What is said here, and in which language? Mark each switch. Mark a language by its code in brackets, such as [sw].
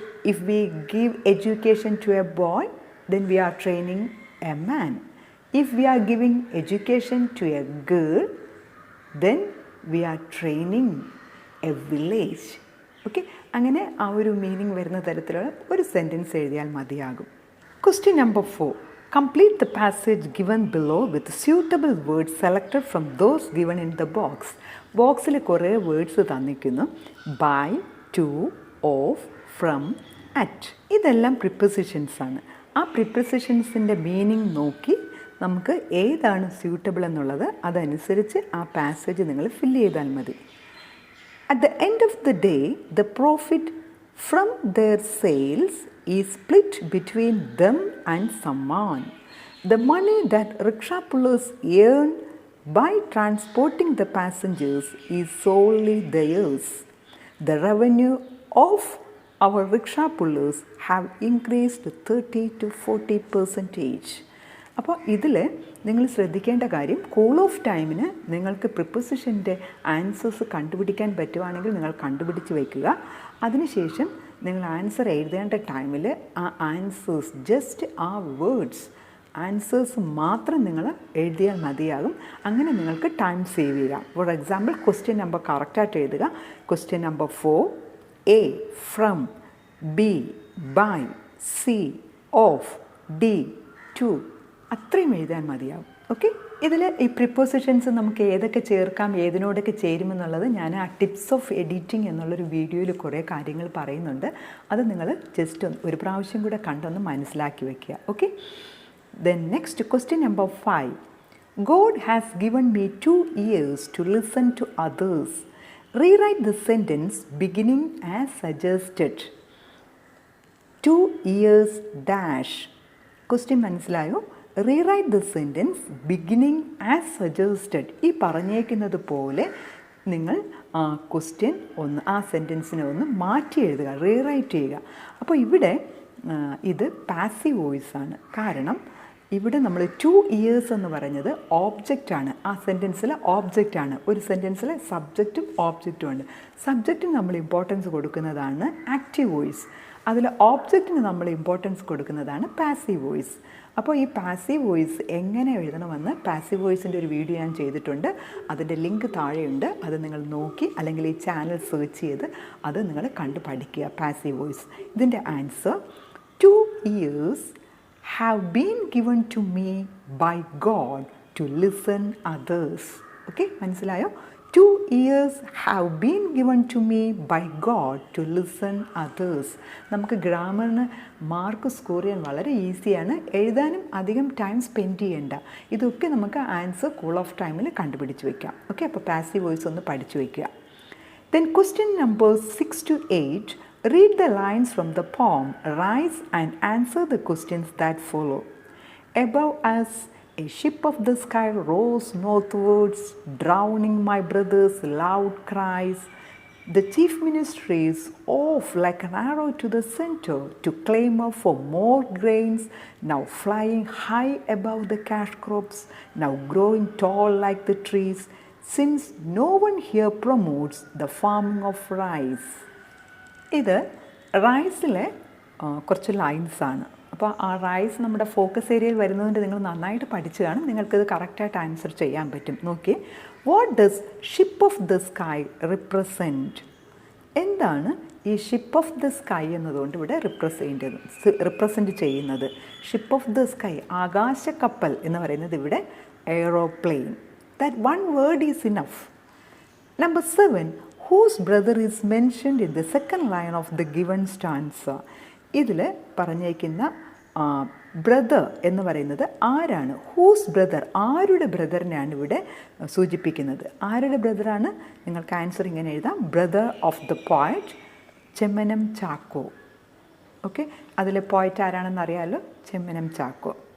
[en] if we give education to a boy, then we are training a man. If we are giving education to a girl, then we are training a village. [ml] Okay, അങ്ങനെ ആ ഒരു meaning വരുന്ന തരത്തിലുള്ള ഒരു sentence എഴുതിയാൽ മതിയാകും. [en] Question number 4. Complete the passage given below with suitable words selected from those given in the box. [ml] ബോക്സിൽ കുറേ വേർഡ്സ് തന്നിരിക്കുന്നു. By, to, of, from, at. ഇതെല്ലാം പ്രിപ്പസിഷൻസ് ആണ്. ആ പ്രിപ്പസിഷൻസിൻ്റെ മീനിങ് നോക്കി നമുക്ക് ഏതാണ് സ്യൂട്ടബിൾ എന്നുള്ളത് അതനുസരിച്ച് ആ പാസേജ് നിങ്ങൾ ഫില്ല് ചെയ്താൽ മതി. [en] At the end of the day, the profit from their sales is split between them and someone. The money that rickshaw pullers earn by transporting the passengers is solely theirs. The revenue of our rickshaw pullers have increased 30 to 40%. [ml] അപ്പോൾ ഇതിൽ നിങ്ങൾ ശ്രദ്ധിക്കേണ്ട കാര്യം, cool off ടൈമിന് നിങ്ങൾക്ക് പ്രിപ്പോസിഷൻ്റെ answers കണ്ടുപിടിക്കാൻ പറ്റുവാണെങ്കിൽ നിങ്ങൾ കണ്ടുപിടിച്ച് വയ്ക്കുക. അതിനുശേഷം നിങ്ങൾ ആൻസർ എഴുതേണ്ട ടൈമിൽ ആ ആൻസേഴ്സ് ജസ്റ്റ് ആ വേർഡ്സ് ആൻസേഴ്സ് മാത്രം നിങ്ങൾ എഴുതിയാൽ മതിയാകും. അങ്ങനെ നിങ്ങൾക്ക് ടൈം സേവ് ചെയ്യാം. ഫോർ എക്സാമ്പിൾ ക്വസ്റ്റ്യൻ നമ്പർ കറക്റ്റായിട്ട് എഴുതുക. Question number 4, A, from, B, by, C, of, D, to, അത്രയും എഴുതാൻ മതിയാവും. ഓക്കെ, ഇതിൽ ഈ പ്രിപ്പോസിഷൻസ് നമുക്ക് ഏതൊക്കെ ചേർക്കാം, ഏതിനോടൊക്കെ ചേരുമെന്നുള്ളത് ഞാൻ ആ ടിപ്സ് ഓഫ് എഡിറ്റിംഗ് എന്നുള്ളൊരു വീഡിയോയിൽ കുറേ കാര്യങ്ങൾ പറയുന്നുണ്ട്. അത് നിങ്ങൾ ജസ്റ്റ് ഒരു പ്രാവശ്യം കൂടെ കണ്ടൊന്ന് മനസ്സിലാക്കി വയ്ക്കുക. Okay, then next question number 5. [en] God has given me 2 ears to listen to others. Rewrite the sentence beginning as suggested. 2 ears dash. [ml] Question മനസ്സിലായോ? [en] Rewrite the sentence beginning as suggested. [ml] ഈ പറഞ്ഞേക്കുന്നത് പോലെ നിങ്ങൾ ആ ക്വസ്റ്റ്യൻ ഒന്ന്, ആ സെൻറ്റൻസിനെ ഒന്ന് മാറ്റി എഴുതുക, റീറൈറ്റ് ചെയ്യുക. അപ്പോൾ ഇവിടെ ഇത് പാസീവ് വോയിസ് ആണ്. കാരണം ഇവിടെ നമ്മൾ 2 ഇയേഴ്സ് എന്ന് പറഞ്ഞത് ഓബ്ജക്റ്റാണ്. ആ സെൻറ്റൻസിൽ ഓബ്ജക്റ്റാണ്. ഒരു സെൻറ്റൻസിൽ സബ്ജക്റ്റും ഓബ്ജക്റ്റും ഉണ്ട്. സബ്ജക്റ്റിന് നമ്മൾ ഇമ്പോർട്ടൻസ് കൊടുക്കുന്നതാണ് ആക്റ്റീവ് വോയിസ്. അതിൽ ഓബ്ജക്റ്റിന് നമ്മൾ ഇമ്പോർട്ടൻസ് കൊടുക്കുന്നതാണ് പാസീവ് വോയിസ്. അപ്പോൾ ഈ പാസീവ് വോയിസ് എങ്ങനെ എഴുതണമെന്ന് പാസീവ് വോയിസിൻ്റെ ഒരു വീഡിയോ ഞാൻ ചെയ്തിട്ടുണ്ട്. അതിൻ്റെ ലിങ്ക് താഴെയുണ്ട്. അത് നിങ്ങൾ നോക്കി അല്ലെങ്കിൽ ഈ ചാനൽ സെർച്ച് ചെയ്ത് അത് നിങ്ങൾ കണ്ടു പഠിക്കുക. Passive voice. ഇതിൻ്റെ answer [en] 2 years have been given to me by God to listen others. [ml] Okay, മനസ്സിലായോ? [en] 2 years have been given to me by God to listen others. [ml] നമുക്ക് ഗ്രാമറിന് മാർക്ക് സ്കോർ ചെയ്യാൻ വളരെ ഈസിയാണ്. എഴുതാനും അധികം ടൈം സ്പെൻഡ് ചെയ്യേണ്ട. ഇതൊക്കെ നമുക്ക് ആൻസർ കൂൾ ഓഫ് ടൈമിൽ കണ്ടുപിടിച്ച് വയ്ക്കാം. ഓക്കെ, അപ്പോൾ പാസീവ് വോയിസ് ഒന്ന് പഠിച്ചു വയ്ക്കുക. Then question number 6 to 8. [en] Read the lines from the poem, rise and answer the questions that follow. Above us, a ship of the sky rose northwards, drowning my brother's loud cries. The chief minister is off like an arrow to the center to clamour for more grains, now flying high above the cash crops, now growing tall like the trees, since no one here promotes the farming of rice. [ml] ഇത് റൈസിലെ കുറച്ച് ലൈൻസാണ്. അപ്പോൾ ആ rice നമ്മുടെ focus ഏരിയയിൽ വരുന്നതുകൊണ്ട് നിങ്ങൾ നന്നായിട്ട് പഠിച്ചു കാണും. നിങ്ങൾക്കിത് കറക്റ്റായിട്ട് ആൻസർ ചെയ്യാൻ പറ്റും. നോക്കി, [en] What does ship of the sky represent? [ml] എന്താണ് ഈ ഷിപ്പ് ഓഫ് ദ സ്കൈ എന്നതുകൊണ്ട് ഇവിടെ റിപ്രസെൻറ്റ് ചെയ്യുന്നത്? ഷിപ്പ് ഓഫ് ദ സ്കൈ, ആകാശക്കപ്പൽ എന്ന് പറയുന്നത് ഇവിടെ aeroplane. [en] That one word is enough. Number 7. whose brother is mentioned in the second line of the given stanza. [ml] ഇതിൽ പറഞ്ഞേക്കുന്ന ബ്രദർ എന്ന് പറയുന്നത് ആരാണ്? ഹൂസ് ബ്രദർ, ആരുടെ ബ്രദറിനെയാണ് ഇവിടെ സൂചിപ്പിക്കുന്നത്? ആരുടെ ബ്രദറാണ്? നിങ്ങൾക്ക് ആൻസർ ഇങ്ങനെ എഴുതാം, [en] brother of the poet [ml] Chemmanam Chacko. Okay, അതിലെ പോയറ്റ് ആരാണെന്ന് അറിയാമല്ലോ, ചെമ്മനം ചാക്കോ.